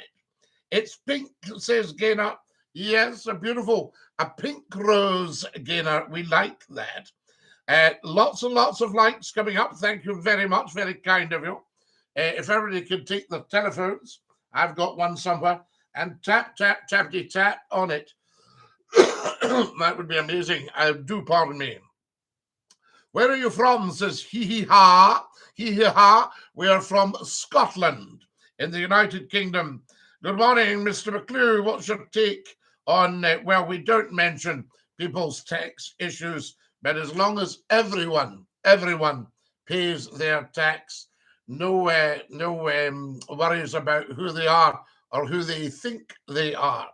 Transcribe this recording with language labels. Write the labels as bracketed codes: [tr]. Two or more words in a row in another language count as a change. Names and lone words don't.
[en] It's pink, says Gaynor. Yes, a beautiful, a pink rose, Gaynor. We like that. Lots and lots of likes coming up. Thank you very much. Very kind of you. If everybody could take the telephones, I've got one somewhere, and tap, tap, tappity, tap on it. That would be amazing. Do pardon me. Where are you from? Says hee-hee-ha. Hee-hee-ha. We are from Scotland in the United Kingdom. Good morning, Mr. McClue. What's your take on, well, we don't mention people's tax issues, but as long as everyone pays their tax, no worries about who they are or who they think they are.